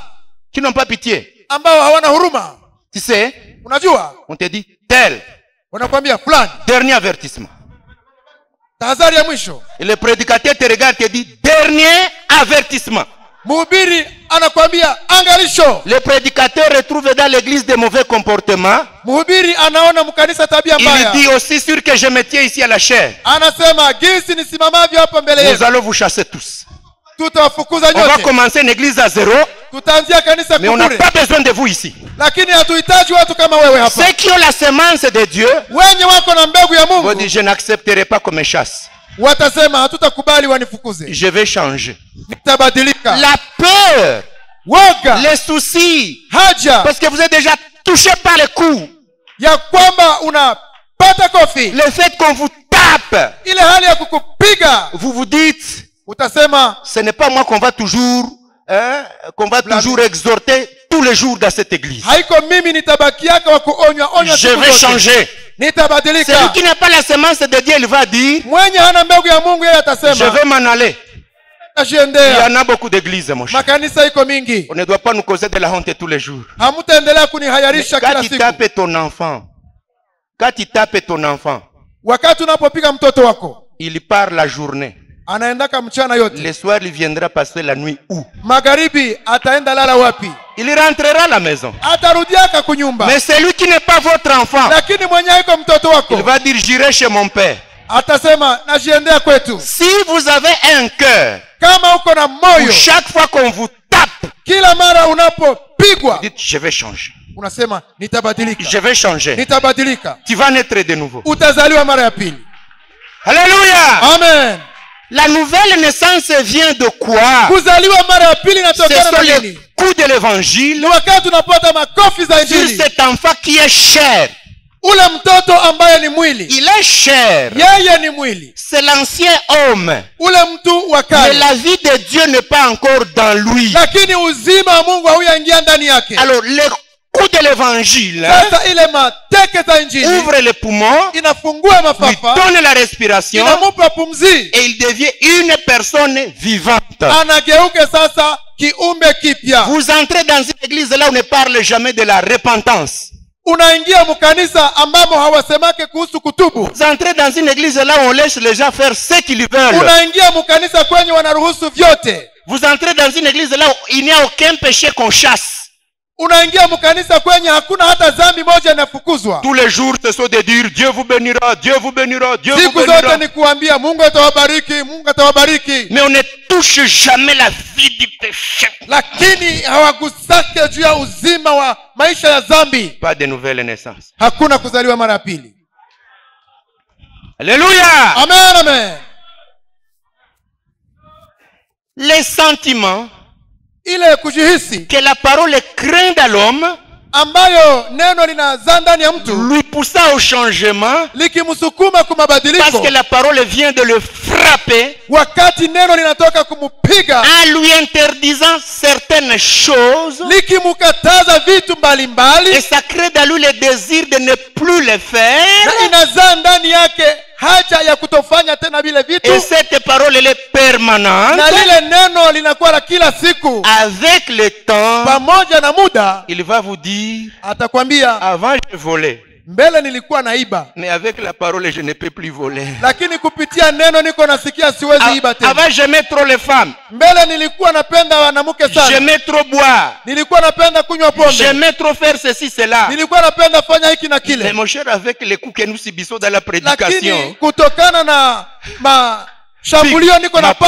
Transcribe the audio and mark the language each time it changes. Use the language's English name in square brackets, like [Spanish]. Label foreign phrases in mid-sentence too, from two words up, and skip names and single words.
[French] Qui n'ont pas pitié. [Swahili] ambao hawana huruma. [French] Tu sais, [Swahili] Unajua, [French] on te dit tel, [Swahili] wanakwambia fulani, [French] dernier avertissement. [Swahili] tahadhari ya mwisho. [French] Et le prédicateur te regarde et te dit dernier avertissement. [Swahili] Mhubiri anakwambia angalisho. [French] Le prédicateur retrouve dans l'église des mauvais comportements. [Swahili] Mhubiri anaona mkanisa tabia [French] Il [Swahili] mbaya, [French] dit aussi sûr que je me tiens ici à la chair. [Swahili] anasema jinsi nisimamavyo hapa mbele [French] Nous [Swahili] yenu [French] allons vous chasser tous. [Swahili] tutawafukuza [French] On va [Swahili] nyote. [French] commencer une église à zéro, [Swahili] Tutaanzia kanisa [French] mais on n'a [Swahili] kubure, [French] pas besoin de vous ici. [Swahili] lakini hatuhitaji watu kama wewe hapa. [French] Ceux qui ont la semence de Dieu [Swahili] Wenye wako na mbegu ya [French] vont [Swahili] Mungu [French] dire je n'accepterai pas qu'on me chasse. [Swahili] watasema hatutakubali wanifukuze, [French] Je vais changer. [Swahili] nitabadilika. [French] La peur, [Swahili] Woga, [French] les soucis, [Swahili] haja [French] parce que vous êtes déjà touché par les coups. [Swahili] ya kwamba unapata kofi, [French] Le fait qu'on vous tape, [Swahili] ile hali ya kukupiga, [French] vous vous dites, [Swahili] utasema [French] ce n'est pas moi qu'on va toujours exhorter tous les jours dans cette église. [Swahili] haiko mimi nitabakiaka wa kuonywa onywa [French] Je [Swahili] siku [French] vais [Swahili] zote. [French] changer. [Swahili] Nitabadilika. [French] Celui qui n'a pas la semence de Dieu, il va dire, [Swahili] Mwenye hana mbegu ya Mungu yeye [French] je [Swahili] atasema [French] vais m'en aller. Il y [Swahili] ajiendea. [French] en a beaucoup d'églises, mon cher. [Swahili] Makanisa iko mingi, [French] On ne doit pas nous causer de la honte tous les jours. [Swahili] hamutaendelea kunihayarisha [French] Quand [Swahili] kila [French] tu [Swahili] siku. [French] tapes ton enfant, [Swahili] wakati unapopiga mtoto wako, [French] Il part la journée, [Swahili] anaendaka mchana yote, [French] Le soir, il viendra passer la nuit où? [Swahili] magharibi ataenda lala wapi? [French] Il rentrera à la maison. [Swahili] Atarudiaka kunyumba. [French] Mais celui qui n'est pas votre enfant, [Swahili] Lakini mwenye iko mtoto [French] il [Swahili] wako [French] va dire j'irai chez mon père. [Swahili] atasema najiendea kwetu. [French] Si vous avez un cœur, [Swahili] Kama uko na moyo, [French] chaque fois qu'on vous tape, [Swahili] kila mara unapopigwa [French] dites je vais changer. [Swahili] unasema nitabadilika, [French] Je vais changer. [Swahili] nitabadilika. [French] Tu vas naître de nouveau. [Swahili] Utazaliwa mara ya pili. [French] Alléluia. [Swahili] Amen. [French] La nouvelle naissance vient de quoi? [Swahili] Kuzaliwa mara ya pili [French] Ce [Swahili] inatokana [French] sont [Swahili] na [French] les [Swahili] nini? [French] coups de l'évangile [Swahili] Ni wakati tunapata makofi za [French] sur [Swahili] injili. [French] cet enfant qui est cher. [Swahili] Ule mtoto ambaye ni mwili, [French] Il est cher. [Swahili] yeye ni mwili, [French] C'est l'ancien homme. [Swahili] ule mtu wa [French] Mais [Swahili] kale, [French] la vie de Dieu n'est pas encore dans lui. [Swahili] lakini uzima wa Mungu hauyaingia ndani yake. [French] Alors, les coups de l'évangile [Swahili] Sasa ile mateke za injili [French] ouvre les poumons, [Swahili] inafungua [French] lui [Swahili] mafafa, [French] donne la respiration [Swahili] inamupa pumzi, [French] et il devient une personne vivante. [Swahili] anageuke sasa kiumbe kipya. [French] Vous entrez dans une église là où on ne parle jamais de la repentance. [Swahili] Unaingia mkanisa ambamo hawasemake kuhusu kutubu. [French] Vous entrez dans une église là où on laisse les gens faire ce qu'ils veulent. [Swahili] Unaingia mkanisa kwenye wanaruhusu vyote. [French] Vous entrez dans une église là où il n'y a aucun péché qu'on chasse. [Swahili] Unaingia mkanisa kwenye hakuna hata dhambi moja inafukuzwa. [French] Tous les jours, ce sont de dire Dieu vous bénira, Dieu vous bénira, Dieu vous [Swahili] Siku zote [French] bénira. [Swahili] ni kuambia Mungu atawabariki, Mungu atawabariki. [French] Mais on ne touche jamais la vie du péché. [Swahili] Lakini hawagusake juu ya uzima wa maisha ya dhambi. [French] Pas de nouvelle naissance. [Swahili] Hakuna kuzaliwa mara ya pili. [French] Alléluia. [Swahili] Amen, amen. [French] Les sentiments [Swahili] Ile kujihisi [French] que la parole craint à l'homme [Swahili] ambayo neno linazaa ndani ya mtu [French] lui poussa au changement [Swahili] likimsukuma kwa [French] parce [Swahili] mabadiliko, [French] que la parole vient de le frapper [Swahili] wakati neno linatoka kumupiga [French] en lui interdisant certaines choses [Swahili] likimkataza vitu mbalimbali, [French] et ça crée dans lui le désir de ne plus le faire. [Swahili] na inazaa ndani yake haja ya kutofanya tena vile vitu, [French] Et cette parole elle est permanente. [Swahili] na lile neno linakuwa la kila siku. [French] Avec le temps, [Swahili] Pamoja na muda [French] il va vous dire, [Swahili] atakwambia, [French] avant je volais, [Swahili] mbele nilikuwa naiba, [French] mais avec la parole je ne peux plus voler. [Swahili] lakini kupitia neno niko nasikia siwezi iba tena. [French] Avant j'aimais trop les femmes, [Swahili] Mbele nilikuwa napenda wanawake sana, [French] j'aimais trop boire, [Swahili] nilikuwa napenda kunywa pombe, [French] j'aimais trop faire ceci, cela. [Swahili] nilikuwa napenda fanya hiki na [French] Mais [Swahili] kile, [French] mon cher, avec les coups que nous subissons dans la [Swahili] lakini [French] prédication, [Swahili] kutokana na mashambulio niko napata